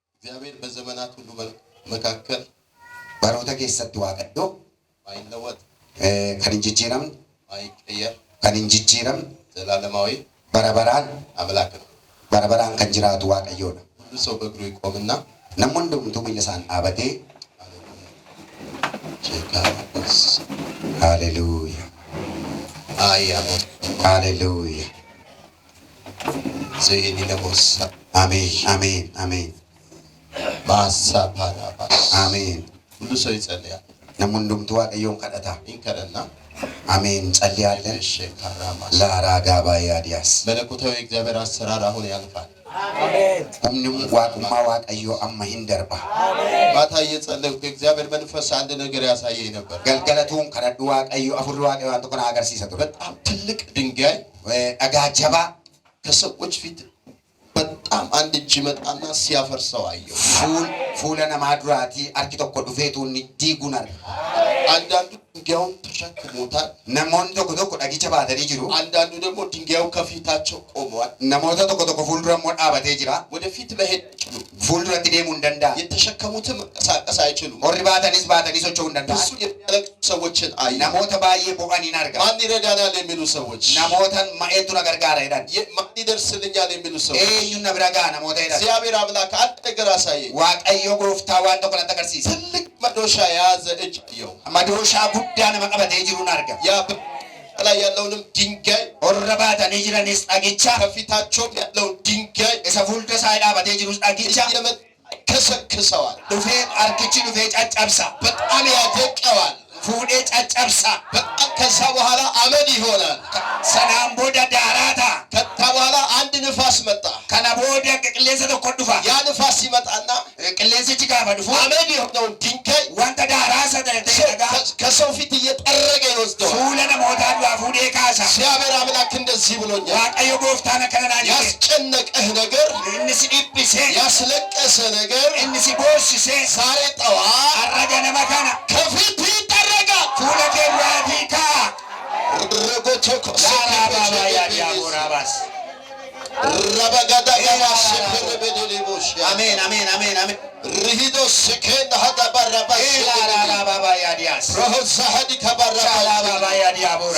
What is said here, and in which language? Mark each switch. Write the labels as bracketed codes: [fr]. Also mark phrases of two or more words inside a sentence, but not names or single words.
[am] እግዚአብሔር በዘመናት ሁሉ መካከል [om] ባሮታ keessatti waaqayyo [am] አይለወጥ [om] kan hin jijjiiramne [am] አይቀየር [om] kan hin jijjiiramne [am] ዘላለማዊ [om] barabaraan [am] አምላክ ነው። [om] barabaraan kan jiraatu waaqayyoodha. [am] ሁሉ ሰው በእግሩ ይቆምና [om] namni hundumtuu miilla isaan dhaabatee [am] ሃሌሉያ ሃሌሉያ ዘይኒ ለቦስ አሜን አሜን አሜን ባሳፓራባስ አሜን። ሁሉ ሰው ይጸልያል። [om] namni hundumtuu waaqayyoon kadhata. ይንከረና [am] አሜን ጸልያለን። ሸካራማስ ለአራጋ ባያዲያስ መለኮታዊ እግዚአብሔር አሰራር አሁን ያልፋል። አሜን። ሁሉም ዋቁማ [om] waaqayዮ amma hin darba. [am] ማታ እየጸለይኩ እግዚአብሔር መንፈስ አንድ ነገር ያሳየኝ ነበር። [om] galgalatuun kadhadhu waaqayyo afurri waaqayyo waan tokko na agarsiisa ture. [am] በጣም ትልቅ ድንጋይ [om] dhagaa jabaa [am] ከሰዎች ፊት በጣም አንድ እጅ መጣና ሲያፈርሰው አየሁ። [om] fuula namaa duraatii harki tokko dhufeetu inni diiguun arga. [am] አንዳንዱ ድንጋዩን ተሸክሞታል። [om] namoonni tokko tokko dhagicha baatanii jiru. [am] አንዳንዱ ደግሞ ድንጋዩ ከፊታቸው ቆመዋል። [om] namoota tokko tokko fuuldura immoo dhaabatee jira. [am] ወደፊት መሄድ አይችሉም። [om] fuulduratti deemuu hin danda'an. [am] የተሸከሙትም መንቀሳቀስ አይችሉም። [om] warri baatanis socho'uu hin danda'an. [am] ብዙ የሚያለቅሱ ሰዎችን አየሁ። [om] namoota baay'ee boqaniin arga. [am] ማን ይረዳናል የሚሉ ሰዎች፣ [om] namoota ma'eetu na gargaara jedhan. [am] ማን ይደርስልኛል የሚሉ ሰዎች፣ [om] eenyuun na bira ga'a namoota jedhan. [am] እግዚአብሔር አምላክ አንድ ነገር አሳየኝ። [om] waaqayyo gooftaa waan tokko natti agarsiisa. [am] ትልቅ መዶሻ የያዘ እጅ አየሁ። [om] madooshaa guddaa nama qabatee jiruun arga. [am] ያ ላይ ያለውንም ድንጋይ [om] warra baatanii jiranis dhagicha [am] ከፊታቸው ያለውን ድንጋይ [om] isa fuuldura isaa dhaabatee jirus dhagicha [am] ከሰክሰዋል። [om] dhufee harkichi dhufee caccabsa. [am] በጣም ያደቀዋል። [om] fuudhee caccabsa. [am] በጣም ከዛ በኋላ አመድ ይሆናል። [om] sanaan booda daaraata. [am] ከዛ በኋላ አንድ ንፋስ መጣ። [om] kana booda qilleensa tokko dhufa. [am] ያ ንፋስ ሲመጣና [om] qilleensichi gaafa dhufu [am] አመድ የሆነውን ድንጋይ [om] wanta daaraasa ta'e dhagaa [am] ከሰው ፊት እየጠረገ ይወስደዋል። [om] fuula namootaa duraa fuudhee kaasa. [am] እግዚአብሔር አምላክ እንደዚህ ብሎኛል። [om] waaqayyo gooftaan akkana naan jedhe. [am] ያስጨነቀህ ነገር፣ [om] inni si dhiphise, [am] ያስለቀሰ ነገር [om] inni si boossise [am] ዛሬ ጠዋት [om] har'a ganama kana [am] ከፊት ይጠረጋል። [om] fuula kee duraatii ka'a. ረጎቶኮ Raabaabaayyaadiyaabooraabaas. ረበጋዳ ጋባስ ፍርበደሊቦሽ [am] አሜን አሜን አሜን አሜን። ርሂዶ ስከን ሀዳ ባራባስ ላራባባያዲያስ ሮሆ ሳሃዲ ከባራባስ ላራባባያዲያቦራ